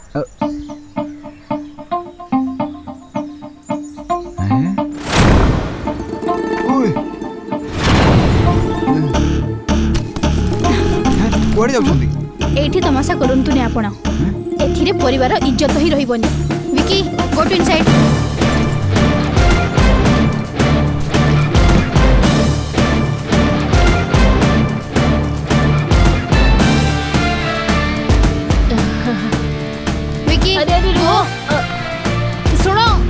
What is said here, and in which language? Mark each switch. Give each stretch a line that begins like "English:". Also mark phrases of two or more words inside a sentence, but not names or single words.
Odia: କୁଆଡ଼େ ଯାଉଛନ୍ତି ଏଇଠି ତମାସା କରନ୍ତୁନି ଆପଣ ଏଥିରେ ପରିବାର ଇଜ୍ଜତ ହିଁ ରହିବନି।
English: Vicky go to inside. Vicky
Hindi: अरे अरे रुको सुनो